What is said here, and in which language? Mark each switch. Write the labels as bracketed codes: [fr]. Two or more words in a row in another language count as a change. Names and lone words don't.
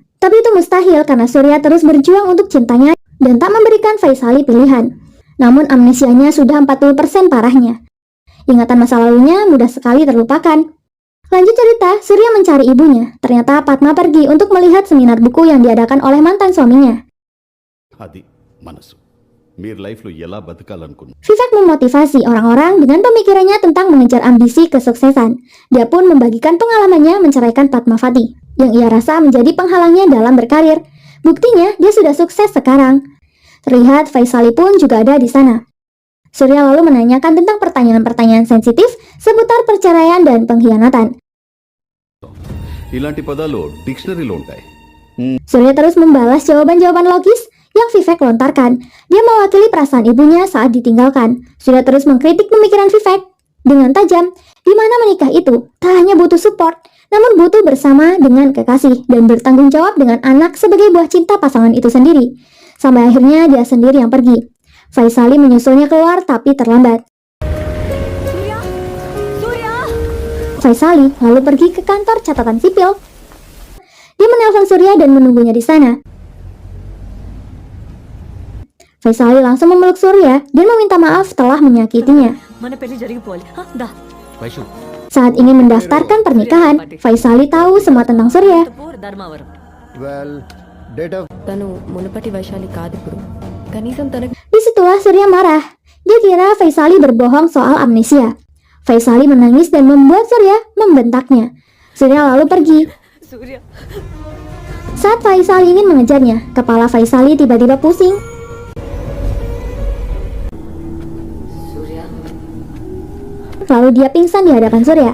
[id] Tapi itu mustahil karena Surya terus berjuang untuk cintanya dan tak memberikan Faisali pilihan. Namun amnesianya sudah 40% parahnya. Ingatan masa lalunya mudah sekali terlupakan. Lanjut cerita, Surya mencari ibunya. Ternyata Padma pergi untuk melihat seminar buku yang diadakan oleh mantan suaminya. [te] అది మనసు మీరు లైఫ్లో ఎలా బతకాలనుకున్నారు [id] Vivek memotivasi orang-orang dengan pemikirannya tentang mengejar ambisi kesuksesan. Dia pun membagikan pengalamannya menceraikan Padmavati, yang ia rasa menjadi penghalangnya dalam berkarir. Buktinya, dia sudah sukses sekarang. Terlihat Faisali pun juga ada di sana. Surya lalu menanyakan tentang pertanyaan-pertanyaan sensitif seputar perceraian dan pengkhianatan. [te] ఇలాంటి పదాలు డిక్షనరీలో ఉంటాయి [id] Surya terus membalas jawaban-jawaban logis yang Vivek lontarkan. Dia mewakili perasaan ibunya saat ditinggalkan. Surya terus mengkritik pemikiran Vivek dengan tajam, di mana menikah itu tak hanya butuh support, namun butuh bersama dengan kekasih dan bertanggung jawab dengan anak sebagai buah cinta pasangan itu sendiri. Sampai akhirnya dia sendiri yang pergi. Faisali menyusulnya keluar tapi terlambat. Surya! Surya! Faisali lalu pergi ke kantor catatan sipil. Dia menelpon Surya dan menunggunya di sana. Faisali langsung memeluk Surya dan meminta maaf telah menyakitinya. [te] మన పెళ్లి జరిగిపోవాలి దా వైషు [id] Saat ingin mendaftarkan pernikahan, Faisali tahu semua tentang Surya. [te] ధర్మవరం తను మునుపటి వైశాలి కాదు ఇప్పుడు కనీసం తనకు [id] Disitulah Surya marah. Dia kira Faisali berbohong soal amnesia. Faisali menangis dan membuat Surya membentaknya. Surya lalu pergi. సూర్య Saat Faisali ingin mengejarnya, kepala Faisali tiba-tiba pusing. Lalu dia pingsan di hadapan Surya.